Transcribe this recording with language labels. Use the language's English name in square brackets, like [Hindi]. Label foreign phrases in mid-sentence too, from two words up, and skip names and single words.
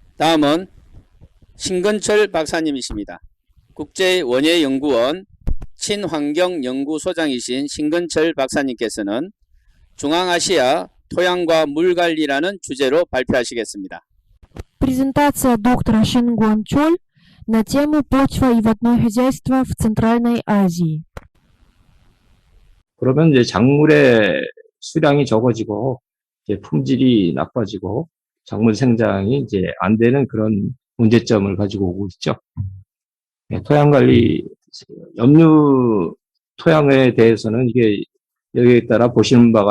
[Korean] 다음은 신건철 박사님이십니다. 국제원예연구원 친환경연구소장이신 신건철 박사님께서는 중앙아시아 토양과 물관리라는 주제로 발표하시겠습니다. [Russian] Презентация доктора Шингон Чоль на тему «Почва и водное хозяйство в Центральной Азии». [Korean] 그러면 이제 작물의 수량이 적어지고 이제 품질이 나빠지고 작물 생장이 이제 안 되는 그런 문제점을 가지고 오고 있죠. 토양 관리, 염류 토양에 대해서는 이게 여기에 따라 보시는 바와